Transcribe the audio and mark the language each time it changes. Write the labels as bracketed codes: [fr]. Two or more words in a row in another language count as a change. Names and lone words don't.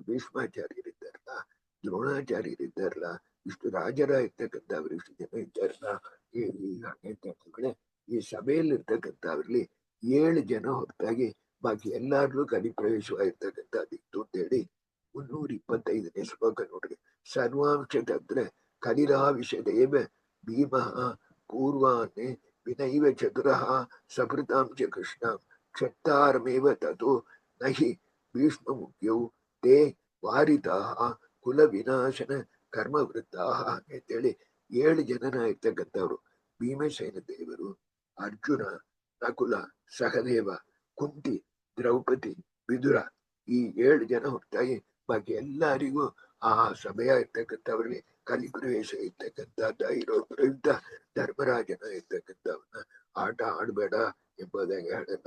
[kn] ಭೀಷ್ಮಾಚಾರ್ಯರಿದ್ದಾರಲ್ಲ, ದ್ರೋಣಾಚಾರ್ಯರಿದ್ದಾರಲ್ಲ, ಇಷ್ಟು ರಾಜರ ಇರ್ತಕ್ಕಂಥವ್ರು ಇಷ್ಟು ಜನ ಇದ್ದಾರಲ್ಲ, ಈ ಸಭೆಯಲ್ಲಿ ಇರ್ತಕ್ಕಂಥವ್ರಲ್ಲಿ 7 ಜನ ಹೊರತಾಗಿ ಬಾಕಿ ಎಲ್ಲಾರ್ಲೂ ಕಲಿ ಪ್ರವೇಶವಾಗಿರ್ತಕ್ಕಂಥದ್ದಿತ್ತು ಅಂತ ಹೇಳಿ 325ನೇ ಶ್ಲೋಕ ನೋಡ್ರಿ. [sa] ಸರ್ವಾಂಶ ತತ್ರ ಕಲಿರಾವಿಶದೇವ ಭೀಮಃ ಪೂರ್ವಾನ್ ವಿನೈವ ಚತುರಃ ಸಭೃತಾಂ ಚ ಕೃಷ್ಣಾಂ ಕ್ಷತ್ತಾರಮೇವ ತತೋ ನಹಿ ಭೀಷ್ಮ ಮುಖ್ಯೌ ತೇ ವಾರಿತಾಃ ಕುಲ ವಿನಾಶನ ಕರ್ಮವೃತ್ತಾಃ [kn] ಅಂತೇಳಿ 7 ಜನನ ಇರ್ತಕ್ಕಂಥವ್ರು. ಭೀಮಸೇನ ದೇವರು, ಅರ್ಜುನ, ನಕುಲ, ಸಹದೇವ, ಕುಂತಿ, ದ್ರೌಪದಿ, ವಿದುರ, ಈ 7 ಜನ ಹೊರತಾಗಿ ಬಾಕಿ ಎಲ್ಲರಿಗೂ ಆ ಸಭೆಯ ಇರ್ತಕ್ಕಂಥವ್ರಲ್ಲಿ ಕಲಿಪ್ರವೇಶ ಇರ್ತಕ್ಕಂಥದ್ದ ಇರೋ ಪ್ರಯುಕ್ತ ಧರ್ಮರಾಜನ ಇರ್ತಕ್ಕಂಥವನ್ನ ಆಟ ಆಡ್ಬೇಡ ಎಂಬುದಾಗಿ ಹೇಳಲ್ಲ.